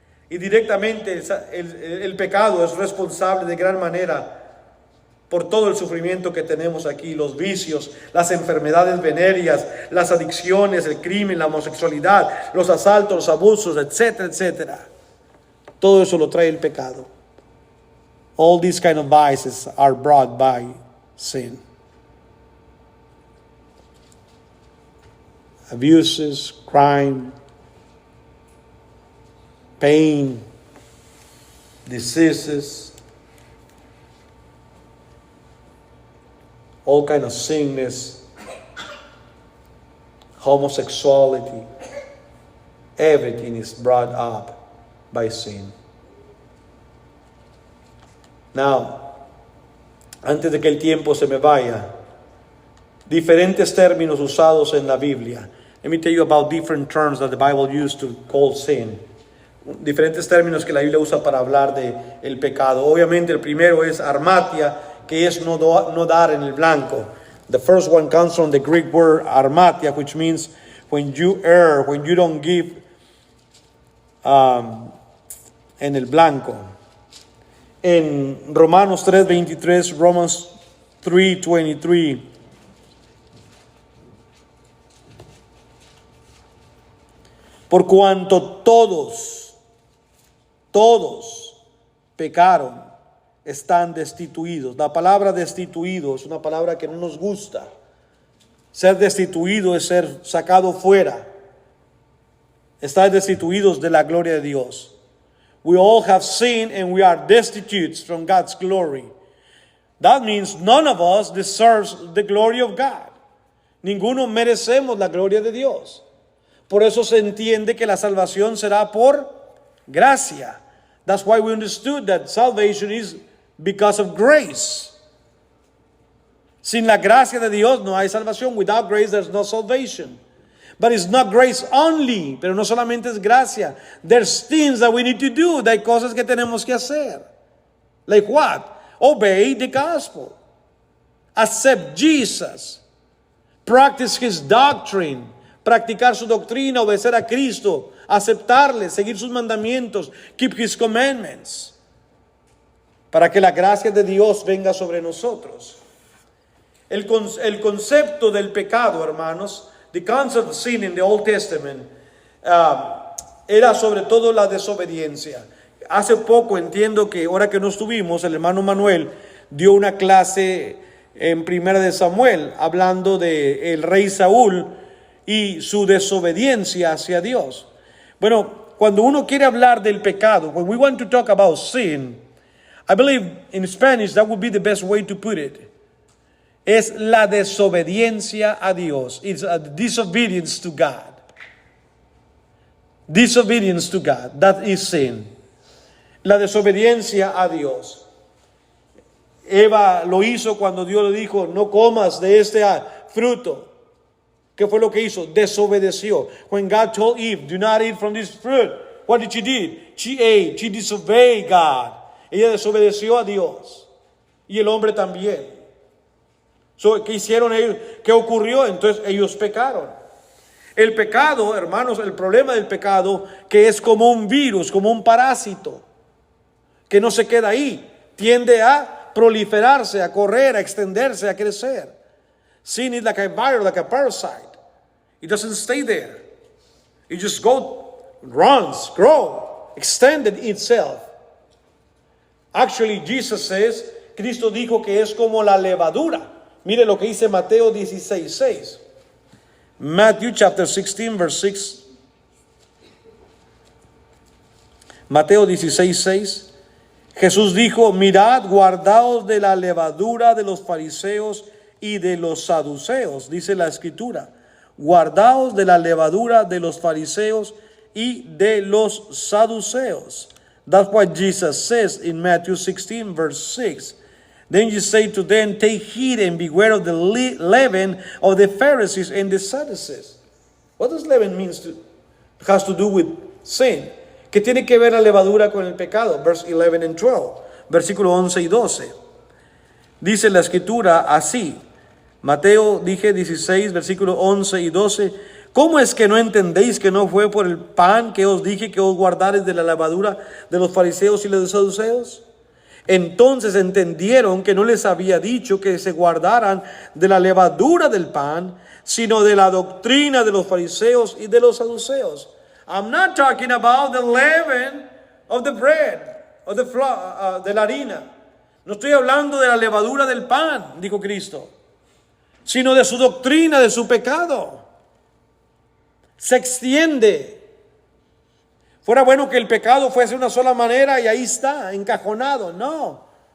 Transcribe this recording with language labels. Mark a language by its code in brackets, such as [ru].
[es] Y directamente el pecado es responsable de gran manera por todo el sufrimiento que tenemos aquí, los vicios, las enfermedades venéreas, las adicciones, el crimen, la homosexualidad, los asaltos, los abusos, etcétera, etcétera. Todo eso lo trae el pecado. [en] All these kind of vices are brought by sin. Abuses, crime, pain, diseases, all kind of sickness, homosexuality, everything is brought up by sin. [es] Now, antes de que el tiempo se me vaya, diferentes términos usados en la Biblia. [en] Let me tell you about different terms that the Bible used to call sin. [es] Diferentes términos que la Biblia usa para hablar de el pecado. Obviamente el primero es armatia, que es no dar en el blanco. [en] The first one comes from the Greek word armatia, which means when you err, when you don't give [es] en el blanco. En Romanos 3:23, [en] Romans 3:23, [es] por cuanto todos pecaron, están destituidos. La palabra destituido es una palabra que no nos gusta. Ser destituido es ser sacado fuera. Estar destituidos de la gloria de Dios. [en] We all have sinned and we are destitute from God's glory. That means none of us deserves the glory of God. [es] Ninguno merecemos la gloria de Dios. Por eso se entiende que la salvación será por gracia. [en] That's why we understood that salvation is because of grace. [es] Sin la gracia de Dios no hay salvación. [en] Without grace there's no salvation. But it's not grace only. [es] Pero no solamente es gracia. [en] There's things that we need to do. [es] Hay cosas que tenemos que hacer. [en] Like what? Obey the gospel. Accept Jesus. Practice his doctrine. [es] Practicar su doctrina, obedecer a Cristo, aceptarle, seguir sus mandamientos, [en] keep his commandments, [es] para que la gracia de Dios venga sobre nosotros. El concepto del pecado, hermanos, [en] the concept of sin in the Old Testament, [es] era sobre todo la desobediencia. Hace poco, entiendo que ahora que no estuvimos, el hermano Manuel dio una clase en Primera de Samuel, hablando de el rey Saúl y su desobediencia hacia Dios. Bueno, cuando uno quiere hablar del pecado, [en] when we want to talk about sin, I believe in Spanish that would be the best way to put it. [es] Es la desobediencia a Dios. [en] It's a disobedience to God. Disobedience to God, that is sin. [es] La desobediencia a Dios. Eva lo hizo cuando Dios le dijo, no comas de este fruto. ¿Qué fue lo que hizo? Desobedeció. [en] When God told Eve, do not eat from this fruit, what did she do? She ate. She disobeyed God. [es] Ella desobedeció a Dios. Y el hombre también. So, ¿qué hicieron ellos? ¿Qué ocurrió? Entonces ellos pecaron. El pecado, hermanos, el problema del pecado, que es como un virus, como un parásito, que no se queda ahí. Tiende a proliferarse, a correr, a extenderse, a crecer. [en] Sin is like a virus, like a parasite. It doesn't stay there. It just runs, grows, extended itself. Actually, Jesus says, [es] Cristo dijo que es como la levadura. Mire lo que dice Mateo 16:6. [en] Matthew chapter 16, verse 6. [es] Mateo 16:6. Jesús dijo, mirad, guardaos de la levadura de los fariseos y de los saduceos, dice la escritura. Guardaos de la levadura de los fariseos y de los saduceos. [en] That's what Jesus says in Matthew 16, verse 6. Then you say to them, take heed and beware of the leaven of the Pharisees and the Sadducees. What does leaven means has to do with sin? [es] ¿Qué ¿Qué tiene que ver la levadura con el pecado? [en] Verse 11 and 12, [es] versículo 11 y 12. Dice la escritura así. Mateo, 16, versículo 11 y 12. ¿Cómo es que no entendéis que no fue por el pan que os dije que os guardares de la levadura de los fariseos y los saduceos? Entonces entendieron que no les había dicho que se guardaran de la levadura del pan, sino de la doctrina de los fariseos y de los saduceos. [en] I'm not talking about the leaven of the bread, of the flour, [es] de la harina. No estoy hablando de la levadura del pan, dijo Cristo, sino de su doctrina, de su pecado. Se extiende. Fuera bueno que el pecado fuese de una sola manera y ahí está, encajonado. No.